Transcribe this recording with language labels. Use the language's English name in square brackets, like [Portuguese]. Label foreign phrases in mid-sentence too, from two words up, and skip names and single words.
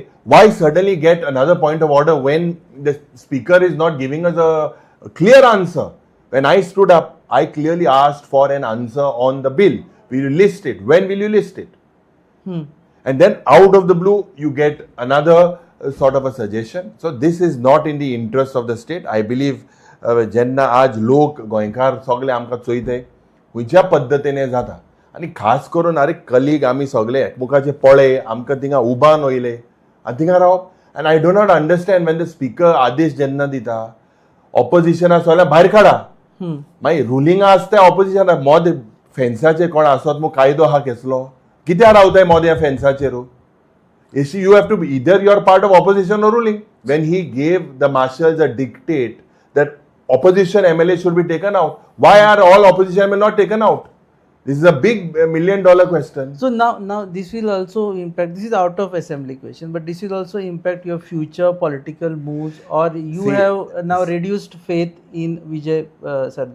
[English] Why suddenly get another point of order when the speaker is not giving us a clear answer? When I stood up, I clearly asked for an answer on the bill. Will you list it? When will you list it? And then out of the blue, you get another sort of a suggestion. So this is not in the interest of the state. I believe [Konkani] जेन्ना आज लोक गोंयकार सगळे आमकां चोयताय खंयच्या पद्दतीने जाता आनी खास करून अरे कलीग आमी सगळे एकमुखाचे पळे आमकां थिंगा उबान वयले आनी थिंगा रावप. [English] And I do not understand when the speaker [Konkani] आदेश जेन्ना दिता ऑपोजिशना सगळ्या भायर काडा मागीर रुलिंगा आसता ऑपोजिशना मोद फेन्साचे कोण आसत मग कायदो हा केसलो कित्याक रावताय मोद ह्या फेन्साचेर. [English] You have to be either you are part of opposition or ruling. When he gave the marshals a dictate that opposition MLA should be taken out, why are all opposition MLA not taken out? This is a big $1 million question. So now this will also impact, this is out of assembly question, but this will also impact your future political moves, or you have now reduced faith in Vijay Sardesai.